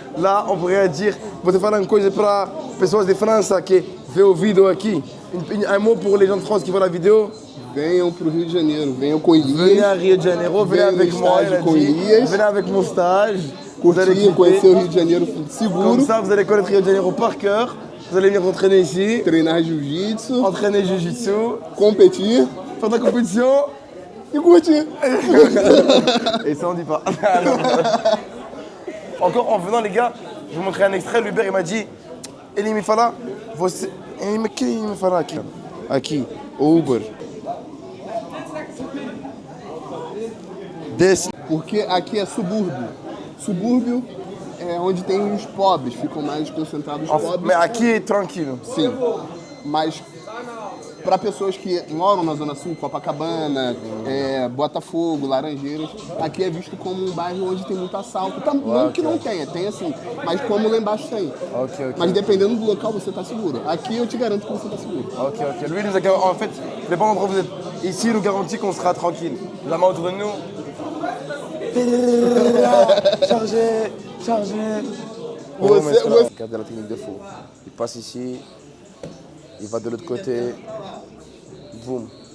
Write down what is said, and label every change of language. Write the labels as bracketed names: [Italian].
[French] Là, on pourrait dire, [Portuguese] você fala uma coisa para pessoas de França que vê o vídeo aqui. [French] Un mot pour les gens de France qui voient la vidéo. [Portuguese] Venham pro Rio de Janeiro, venham com Elias. [French] Venez à Rio de Janeiro, venez avec moi, il a dit. Venez avec mon stage. [Portuguese] Curtir, conhecer o Rio de Janeiro seguro. [French] Comme ça, vous allez connaître Rio de Janeiro par cœur. Vous allez venir entraîner ici. [Portuguese] Treinar jiu-jitsu. [French] Entraîner jiu-jitsu. [Portuguese] Competir. [French] Faire de la compétition. Et curtir. Et ça, on dit pas. Encore en venant, les gars, je vous montrer un extrait. L'Uber, il m'a dit, [Portuguese] ele me fala, você... Ele me fala aqui. Aqui, o Uber. Desce. Porque aqui é subúrbio. Subúrbio é onde tem os pobres, ficam mais concentrados os pobres. Mas aqui é tranquilo. Sim. Mas para pessoas que moram na Zona Sul, Copacabana, Botafogo, Laranjeiras, aqui é visto como um bairro onde tem muito assalto. Não que não tenha, tem assim, mas como lá embaixo tem. Okay. Mas dependendo do local, você está seguro. Aqui eu te garanto que você está seguro. [French] Ok. Lui, il nous a garanti. En fait, dépend d'endroit où vous êtes. Ici, il nous garantit qu'on sera tranquille. La main autour de nous. Chargé. Regardez la technique de fou. Il passe ici, il va de l'autre côté, boum.